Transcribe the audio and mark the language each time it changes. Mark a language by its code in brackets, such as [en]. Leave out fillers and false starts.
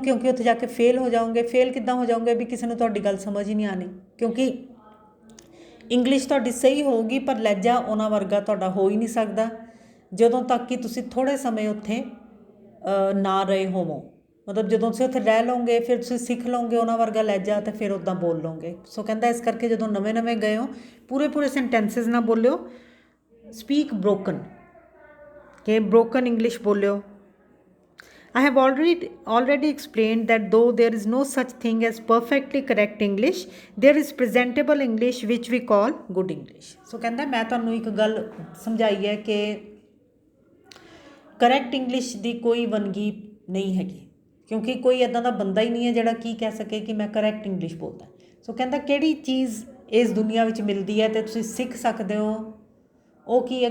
[pa] ਕਿਉਂਕਿ ਉੱਥੇ ਜਾ ਕੇ ਫੇਲ ਹੋ ਜਾਓਗੇ। ਫੇਲ ਕਿੱਦਾਂ ਹੋ ਜਾਓਗੇ ਵੀ ਕਿਸੇ ਨੂੰ ਤੁਹਾਡੀ ਗੱਲ ਸਮਝ ਹੀ ਨਹੀਂ ਆਉਣੀ, ਕਿਉਂਕਿ ਇੰਗਲਿਸ਼ ਤੁਹਾਡੀ ਸਹੀ ਹੋਊਗੀ ਪਰ ਲਹਿਜਾ ਉਹਨਾਂ ਵਰਗਾ ਤੁਹਾਡਾ ਹੋ ਹੀ ਨਹੀਂ ਸਕਦਾ ਜਦੋਂ ਤੱਕ ਕਿ ਤੁਸੀਂ ਥੋੜ੍ਹੇ ਸਮੇਂ ਉੱਥੇ ਨਾ ਰਹੇ ਹੋਵੋ। ਮਤਲਬ ਜਦੋਂ ਤੁਸੀਂ ਉੱਥੇ ਰਹਿ ਲਓਗੇ, ਫਿਰ ਤੁਸੀਂ ਸਿੱਖ ਲਓਗੇ ਉਹਨਾਂ ਵਰਗਾ ਲਹਿਜਾ, ਅਤੇ ਫਿਰ ਉੱਦਾਂ ਬੋਲ ਲਓਗੇ। ਸੋ ਕਹਿੰਦਾ ਇਸ ਕਰਕੇ ਜਦੋਂ ਨਵੇਂ ਨਵੇਂ ਗਏ ਹੋ, ਪੂਰੇ ਸੈਂਟੈਂਸਿਸ ਨਾ ਬੋਲਿਓ, ਸਪੀਕ ਬ੍ਰੋਕਨ, ਕਿ broken English ਬੋਲਿਓ। [en] I have already explained that though there is no such thing as perfectly correct English, there is presentable English which we call good English. [pa] So ਕਹਿੰਦਾ ਮੈਂ ਤੁਹਾਨੂੰ ਇੱਕ ਗੱਲ ਸਮਝਾਈ ਹੈ ਕਿ ਕਰੈਕਟ ਇੰਗਲਿਸ਼ ਦੀ ਕੋਈ ਵੰਨਗੀ ਨਹੀਂ ਹੈਗੀ, ਕਿਉਂਕਿ ਕੋਈ ਇੱਦਾਂ ਦਾ ਬੰਦਾ ਹੀ ਨਹੀਂ ਹੈ ਜਿਹੜਾ ਕੀ ਕਹਿ ਸਕੇ ਕਿ ਮੈਂ ਕਰੈਕਟ ਇੰਗਲਿਸ਼ ਬੋਲਦਾ। ਸੋ ਕਹਿੰਦਾ ਕਿਹੜੀ ਚੀਜ਼ ਇਸ ਦੁਨੀਆ ਵਿੱਚ ਮਿਲਦੀ ਹੈ ਅਤੇ ਤੁਸੀਂ ਸਿੱਖ ਸਕਦੇ ਹੋ, ਉਹ ਕੀ ਹੈ?